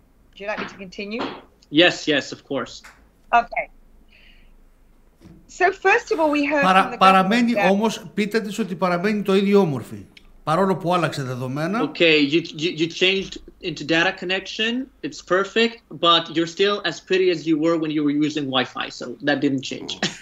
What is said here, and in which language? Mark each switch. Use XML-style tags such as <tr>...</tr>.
<en>Would you like me to continue? Yes, of course. Okay. So first of all, we heard from the</en> <el>παραμένει όμως, πείτε της ότι παραμένει το ίδιο όμορφη. Παρόλο που άλλαξε δεδομένα.</el> <en>Okay, you changed into data connection. It's perfect, but you're still as pretty as you were when you were using Wi-Fi, so that didn't change.</en>